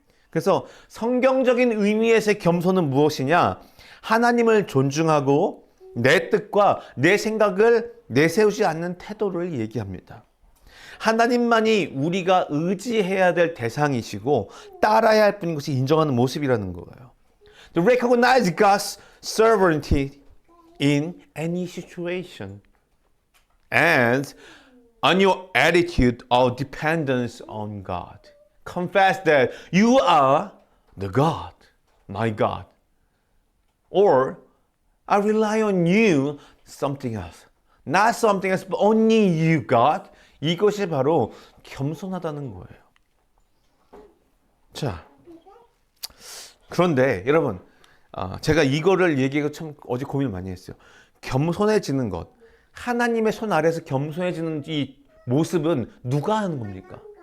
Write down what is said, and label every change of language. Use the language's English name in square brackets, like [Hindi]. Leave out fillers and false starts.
[Korean] 그래서 성경적인 의미에서의 겸손은 무엇이냐? 하나님을 존중하고 내 뜻과 내 생각을 내세우지 않는 태도를 얘기합니다. 하나님만이 우리가 의지해야 될 대상이시고 따라야 할 뿐인 것이 인정하는 모습이라는 거예요. [English] To recognize God's sovereignty in any situation and on your attitude of dependence on God. Confess that you are the God, my God. Or I rely on you, something else. Not something else, but only you, God. [Korean] 이것이 바로 겸손하다는 거예요. 자, 그런데 여러분, 제가 이거를 얘기하고 참 어제 고민을 많이 했어요. 겸손해지는 것, 하나님의 손 아래에서 겸손해지는 이 모습은 누가 하는 겁니까?